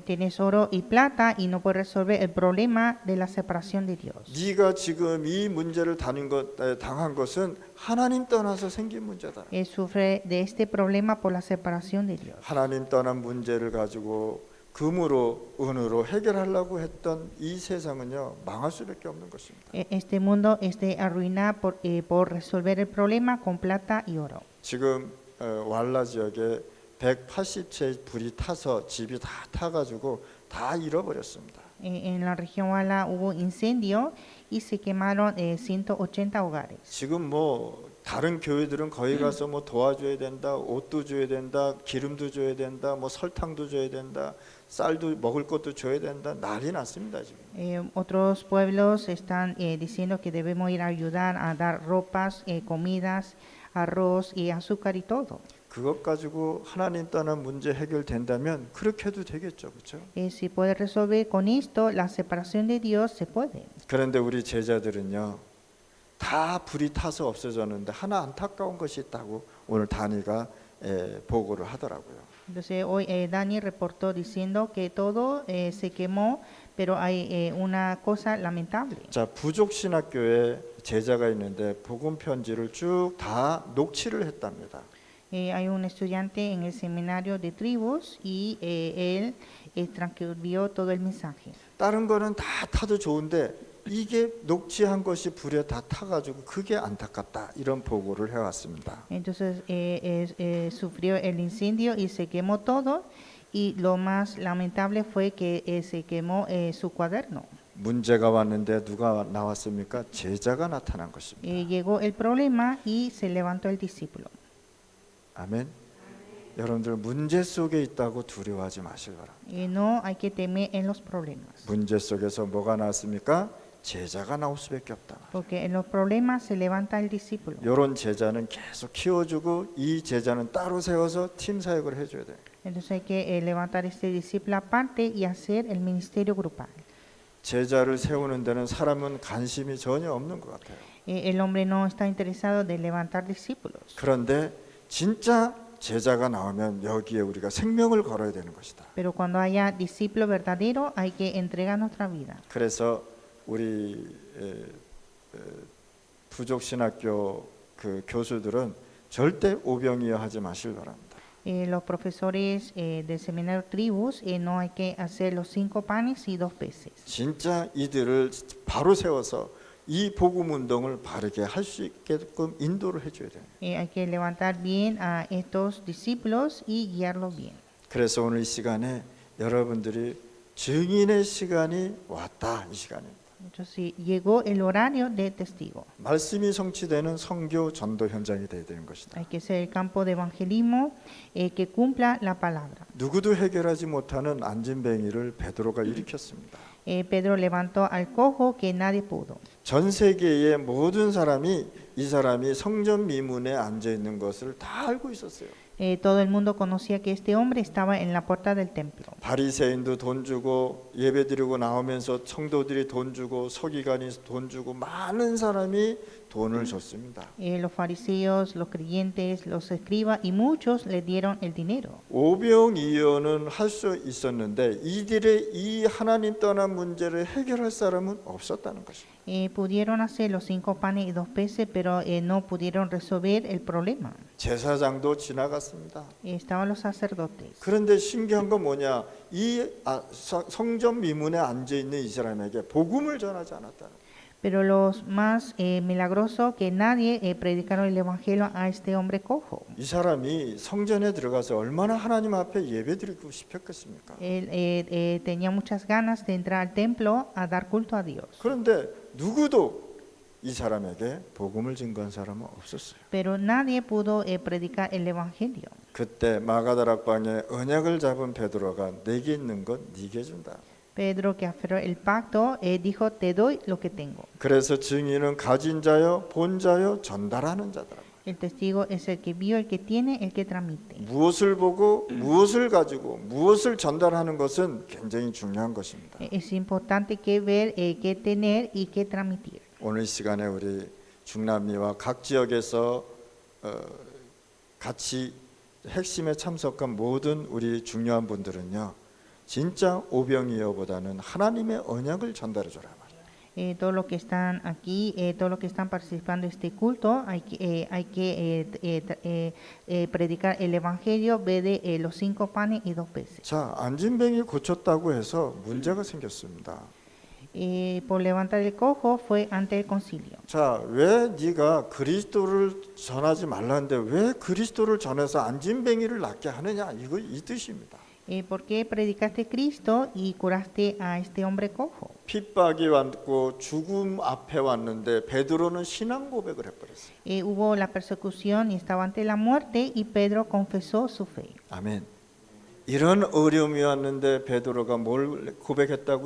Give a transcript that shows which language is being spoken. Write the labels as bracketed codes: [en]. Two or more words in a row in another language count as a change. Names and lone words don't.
[es] Tienes oro y plata y no puedes resolver el problema de la separación de Dios. [ko] 네가 지금 이 문제를 당한 것은 하나님 떠나서 생긴 문제다. [es] Sufre de este problema por la separación de Dios. [ko] 하나님 떠난 문제를 가지고 금으로 은으로 해결하려고 했던 이 세상은요 망할 수밖에 없는 것입니다. [es] Este mundo es de arruinar por resolver el problema con plata y oro. [ko] 지금 왈라 지역에 180채 불이 타서 집이 다 타가지고 다 잃어버렸습니다. [es] En la región Wala hubo incendio y se quemaron 180 hogares. [ko] 지금 뭐 다른 교회들은 거기 가서 뭐 도와줘야 된다, 옷도 줘야 된다, 기름도 줘야 된다, 뭐 설탕도 줘야 된다, 쌀도 먹을 것도 줘야 된다, 난리 났습니다 지금. [es] Otros pueblos están diciendo que debemos ir a ayudar a dar ropas, comidas, arroz y azúcar y todo. [ko] 그것 가지고 하나님 떠난 문제 해결된다면 그렇게 해도 되겠죠, 그렇죠? [es] Si puede resolver con esto la separación de Dios, se puede. [ko] 그런데 우리 제자들은요, 다 불이 타서 없어졌는데 하나 안타까운 것이 있다고 오늘 다니가 보고를 하더라고요. [es] Entonces hoy Dani reportó diciendo que todo se quemó, pero hay una cosa lamentable. [ko] 자, 부족 신학교에 제자가 있는데 복음 편지를 쭉 다 녹취를 했답니다. [es] Hay un estudiante en el seminario de tribus y él transcribió todo el mensaje. [ko] 다른 거는 다 타도 좋은데 이게 녹취한 것이 불에 다 타가지고 그게 안타깝다 이런 보고를 해왔습니다. [es] Entonces sufrió el incendio y se quemó todo. Y lo más lamentable fue que se quemó su cuaderno. [ko] 문제가 왔는데 누가 나왔습니까? 제자가 나타난 것입니다. [es] Llegó el problema y se levantó el discípulo. [ko] 아멘. 여러분들 문제 속에 있다고 두려워하지 마시기 바랍니다. [es] No hay que temer en los problemas. [ko] 문제 속에서 뭐가 나왔습니까? 제자가 나올 수밖에 없다. [es] Porque en los problemas se levanta el discípulo. [ko] 이런 제자는 계속 키워주고 이 제자는 따로 세워서 팀 사역을 해줘야 돼요. [es] Entonces hay que levantar este discípulo aparte y hacer el ministerio grupal. [ko] 제자를 세우는 데는 사람은 관심이 전혀 없는 것 같아요. [es] El hombre no está interesado de levantar discípulos. [ko] 그런데 진짜 제자가 나오면 여기에 우리가 생명을 걸어야 되는 것이다. [es] Pero cuando haya discípulo verdadero hay que entregar nuestra vida. [ko] 그래서 우리 부족신학교 그 교수들은 절대 오병이어 하지 마시길 바랍니다. [es] Los profesores del seminario Tribus no hay que hacer los 5 panes y 2 peces. [ko] 진짜 이들을 바로 세워서 이 복음 운동을 바르게 할 수 있게끔 인도를 해줘야 돼요. [es] Hay que levantar bien a estos discípulos y guiarlos bien. [ko] 그래서 오늘 이 시간에 여러분들이 증인의 시간이 왔다 이 시간입니다. [es] Entonces llegó el horario de testigo. [ko] 말씀이 성취되는 선교 전도 현장이 되어야 되는 것이다. [es] Hay que ser el campo de evangelismo que cumpla la palabra. [ko] 누구도 해결하지 못하는 안진뱅이를 베드로가 일으켰습니다. [es] Pedro levantó al cojo que nadie pudo. [ko] 전 세계의 모든 사람이 이 사람이 성전 미문에 앉아 있는 것을 다 알고 있었어요. [es] Todo el mundo conocía que este hombre estaba en la puerta del templo. [ko] 바리새인도 돈 주고 예배드리고 나오면서 성도들이 돈 주고 서기관이 돈 주고 많은 사람이 돈을 줬습니다. [es] Los fariseos, los creyentes, los escribas y muchos le dieron el dinero. [ko] 오병이어는 할 수 있었는데 이들의 이 하나님 떠난 문제를 해결할 사람은 없었다는 것입니다. [es] Pudieron hacer los 5 panes y 2 peces, pero no pudieron resolver el problema. [ko] 제사장도 지나갔습니다. [es] Estaban los sacerdotes. [ko] 그런데 신기한 건 뭐냐? 이 성전 미문에 앉아 있는 이 사람에게 복음을 전하지 않았다는 거예요. [es] Pero los más milagrosos que nadie predicaron el evangelio a este hombre cojo. [ko] 이 사람이 성전에 들어가서 얼마나 하나님 앞에 예배드리고 싶었겠습니까? [es] Él tenía muchas ganas de entrar al templo a dar culto a Dios. [ko] 그런데 누구도 이 사람에게 복음을 증거한 사람은 없었어요. [es] Pero nadie pudo predicar el evangelio. [ko] 그때 마가다락방에 언약을 잡은 베드로가 내게 있는 건 네게 준다. [es] Pedro, que aferró el pacto, dijo, te doy lo que tengo. [ko] 그래서 증인은 가진 자요, 본 자요, 전달하는 자더라. [es] El testigo es el que vio, el que tiene, el que transmite. [ko] 무엇을 보고 무엇을 가지고 무엇을 전달하는 것은 굉장히 중요한 것입니다. [es] Es importante que ver, que tener y que transmitir. [ko] 오늘 시간에 우리 중남미와 각 지역에서 같이 핵심에 참석한 모든 우리 중요한 분들은요, 진짜 오병이어보다는 하나님의 언약을 전달해 줘라 말이에요. [es] Todos los que están aquí, todos los que están participando en este culto, hay que predicar el evangelio, ve de los 5 panes y 2 peces. [ko] 자, 안진뱅이 고쳤다고 해서 문제가 생겼습니다. [es] Por levantar el cojo fue ante el concilio. [ko] 자, 왜 네가 그리스도를 전하지 말라는데 왜 그리스도를 전해서 안진뱅이를 낫게 하느냐, 이거 이 뜻입니다. [es] ¿Por qué predicaste Cristo y curaste a este hombre cojo? [ko] 핍박이 왔고 죽음 앞에 왔는데 베드로는 신앙 고백을 해버렸어요. [es] Hubo la persecución y estaba ante la muerte y Pedro confesó su fe. [ko] 아멘. 이런 어려움이 왔는데 베드로가 뭘 고백했다고요?